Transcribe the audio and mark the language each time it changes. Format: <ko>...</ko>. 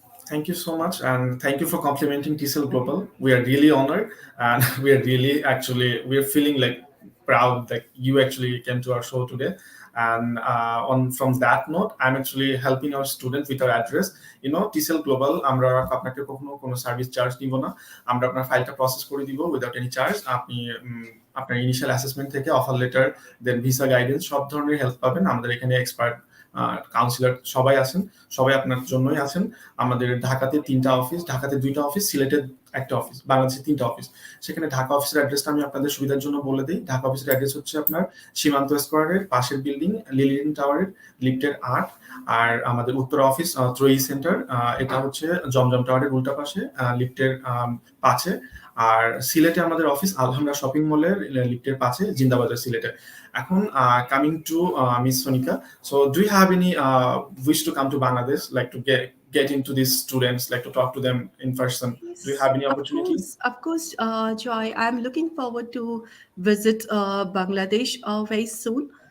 <en>Thank you so much, and thank you for complimenting TCL Global. We are really honored, and we are really we are feeling like proud that you actually came to our show today. And on from that note, I'm actually helping our student with our address.</en> <bn>TCL Global, আমরা আপনাকে কখনো কোনো service charge নিব না। আমরা আপনার ফাইলটা process করে দিব</bn> <en>Without any charge.</en> <bn>আপনি আপনার ইনিশিয়াল অ্যাসেসমেন্ট থেকে অফার লেটার, দেন ভিসা গাইডেন্স সব ধরনের হেল্প পাবেন। আমাদের এখানে এক্সপার্ট কাউন্সিলর সবাই আছেন, সবাই আপনার জন্যই আছেন। আমাদের ঢাকাতে 3টা অফিস, ঢাকাতে 2টা অফিস, সিলেটে 1টা অফিস, বাংলাদেশে 3টা অফিস। সেখানে ঢাকা অফিসের অ্যাড্রেসটা আমি আপনাদের সুবিধার জন্য বলে দিই। ঢাকা অফিসের অ্যাড্রেস হচ্ছে আপনার সীমান্ত স্কোয়ারের পাশের বিল্ডিং, লিলিয়ন টাওয়ারের লিফটের 8। আর আমাদের উত্তরা অফিস ত্রয়ী সেন্টার, এটা হচ্ছে জমজম টাওয়ারের উল্টা পাশে লিফটের 5-এ। আর সিলেটে আমাদের অফিস আলহামরা শপিং মলের লিফটের 5-এ, জিন্দাবাজার সিলেটে। এখন</bn> <en>coming to Miss Sonika, so do you have any wish to come to Bangladesh, like to get into these students, like to talk to them in person? Do you have any opportunity? Of course, Joy. I'm looking forward to visit Bangladesh very soon.</en>